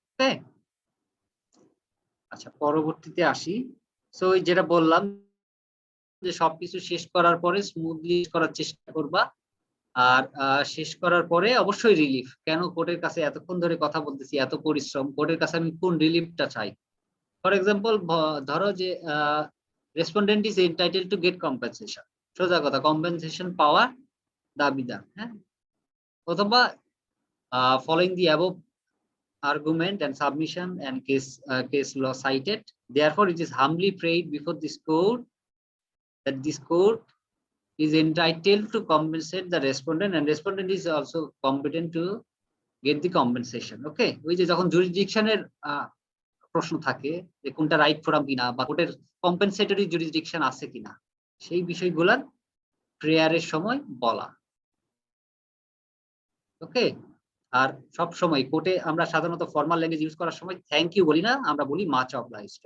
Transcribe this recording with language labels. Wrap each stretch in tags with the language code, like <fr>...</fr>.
<bn>ওকে, আচ্ছা পরবর্তীতে আসি। সো ওই যেটা বললাম যে সবকিছু শেষ করার পরে স্মুথলি করার চেষ্টা করবা, আর শেষ করার পরে অবশ্যই রিলিফ। কেন কোর্টের কাছে এতক্ষণ ধরে কথা বলতেছি, এত পরিশ্রম, কোর্টের কাছে আমি কোন রিলিফটা চাই।</bn> <en>for example, ধরো যে respondent is entitle to get compensation,</en> <bn>সোজা কথা, কম্পেনসেশন পাওয়ার দাবিদার, হ্যাঁ,</bn> <en>অথবা following the above argument and submission and case law cited, therefore it is humbly prayed before this court that this court is entitled to compensate the respondent and respondent is also competent to get the compensation.</en> <bn>Okay, ওই যে যখন জুরিসডিকশনের প্রশ্ন থাকে যে কোনটা right forum কিনা বা কোর্টের কম্পেনসেটরি জুরিসডিকশন আছে কিনা, সেই বিষয়গুলার প্রেয়ারের সময় বলা। ওকে, আর সব সময় কোর্টে আমরা সাধারণত ফর্মাল ল্যাঙ্গুয়েজ ইউজ করার সময় থ্যাংক ইউ বলি না, আমরা বলি মাচ অবলাইজড।</bn>